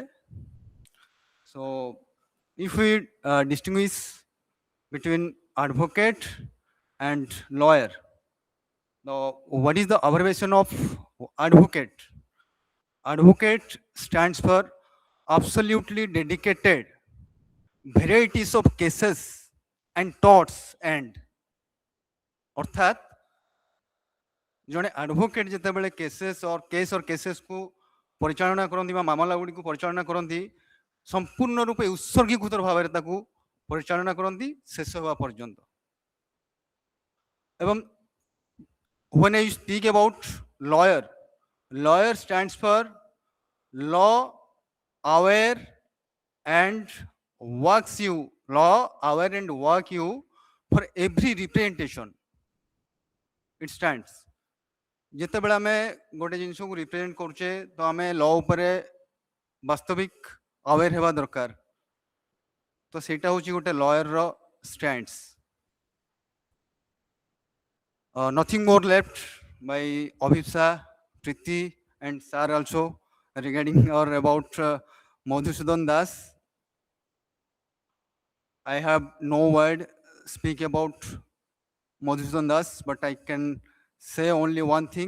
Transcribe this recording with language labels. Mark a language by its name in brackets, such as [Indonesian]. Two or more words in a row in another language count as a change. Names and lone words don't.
[English] So, if we distinguish between advocate and lawyer, now what is the abbreviation of advocate? Advocate stands for absolutely dedicated varieties of cases and thoughts and [Odia] অর্থাৎ ଜଣେ ଆଡଭୋକେଟ୍ ଯେତେବେଳେ କେସେସକୁ ପରିଚାଳନା କରନ୍ତି ବା ମାମଲା ଗୁଡ଼ିକୁ ପରିଚାଳନା କରନ୍ତି ସମ୍ପୂର୍ଣ୍ଣ ରୂପେ ଉତ୍ସର୍ଗୀକୃତ ଭାବରେ ତାକୁ ପରିଚାଳନା କରନ୍ତି ଶେଷ ହେବା ପର୍ଯ୍ୟନ୍ତ। [English] ଏବଂ when I speak about lawyer, lawyer stands for law aware and work you for every representation. It stands. [Odia] ଯେତେବେଳେ ଆମେ ଗୋଟେ ଜିନିଷକୁ ରିପ୍ରେଜେଣ୍ଟ କରୁଛେ ତ ଆମେ ଲ ଉପରେ ବାସ୍ତବିକ ଆୱେର ହେବା ଦରକାର। ତ ସେଇଟା ହେଉଛି ଗୋଟେ ଲୟରର ଷ୍ଟାଣ୍ଡସ୍। [English] Nothing more left by Abhipsa, Priti and Sir also regarding or about Madhusudan Das. I have no word speak about Madhusudan Das, but I can say only one thing.